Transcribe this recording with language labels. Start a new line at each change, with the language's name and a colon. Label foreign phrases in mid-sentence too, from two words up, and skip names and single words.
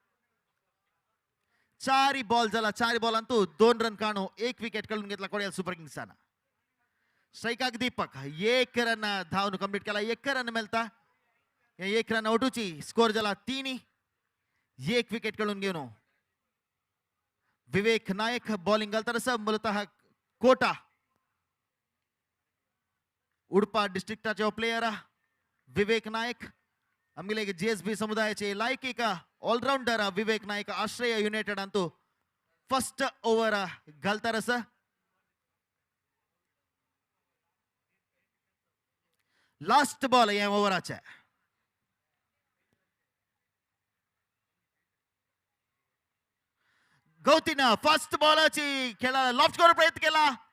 Konkani: 4 बॉल झाला 4 बॉलांतू 2 रन काढू 1 विकेट काढून घेतला खोडियाल सुपर किंग्साना स्ट्रायकाक दीपक 1 रन धावन कंप्लीट केला 1 रन मेलता 1
English: run outची
Konkani: स्कोर झाला 3 1 विकेट काढून घेऊन विवेक नायक बॉलिंग घालता मूलतः कोटा उडपा डिस्ट्रिक्टाचे प्लेयर विवेक नायक आमगे GSB समुदायाचे लायक एक ऑलराउंडर विवेक नायक आश्रय युनायटेड अंतू
English: first over
Konkani: घालता
English: last ball
Konkani: या ओव्हराच्या गौतीनं
English: first ballची
Konkani: खेळाला लॉफ्ट करून प्रयत्न केला